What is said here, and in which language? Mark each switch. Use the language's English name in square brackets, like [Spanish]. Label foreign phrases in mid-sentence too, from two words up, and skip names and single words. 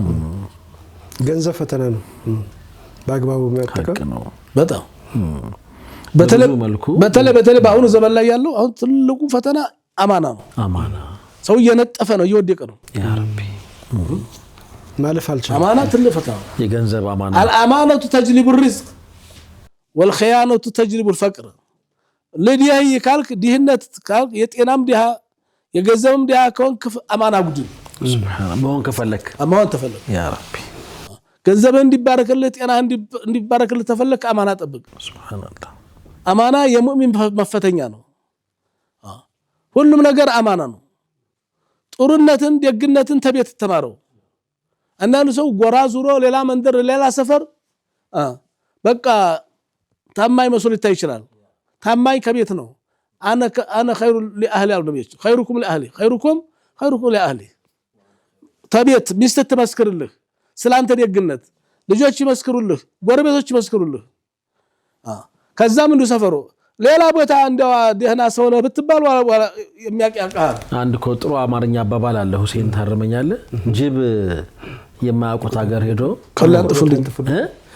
[Amharic] ገንዘብ ፈተና ነው በአግባቡ መጠቀም ነው በጣም በተለይ በአሁኑ ዘመን ላይ ያለው አሁን ትልቁ ፈተና አማና ነው ሰው እየነጠፈ ነው እየወደቀ ነው [Arabic] يا ربي [Amharic] ማለፍ አልቻለም አማና ትልቅ ፈተና የገንዘብ አማና [Arabic] الامانه تجلب الرزق والخيانه تجلب الفقر [Amharic] ለዲያይ ካልክ ዲህነት ካልክ የጤናም ዲሃ የገንዘብም ዲሃ ከሆንክ አማና ጉድል ሱብሃንአላህ መሆን ከፈለክ አማን ተፈለክ [Arabic] يا ربي [Amharic] ገንዘብ እንዲባረክልህ ጤና እንዲባረክልህ ተፈለክ አማና ጠብቅ ሱብሃንአላህ አማና የሙእሚን መፈተኛ ነው ሁሉም ነገር አማና ነው ጥሩነትን ደግነትን ተቤት ተማረው አንዳንዱ ሰው ጎራ ዙሮ ሌላ መንደር ሌላ ሰፈር በቃ ታማኝ መስሎ ይታይ ይችላል ታማኝ ከቤት ነው [Arabic] انا خير لاهلي [Amharic] አሉ ነብዩ [Arabic] خيركم لاهلي خيركم لاهلي [Amharic] ተቤት ሚስት ተመስክርልህ ስላንተ ደግነት ልጆች ይመስክሩልህ ጎረቤቶች ይመስክሩልህ ከዛም እንዱ ሰፈሩ ሌላ ቦታ እንደው ደህና ሰው ነው ብትባል የሚያቀያቃል አንድ ጥሩ አማርኛ አባባል አለ ሁሴን ታረመኛለህ ጅብ የማያውቁት ሀገር ሄዶ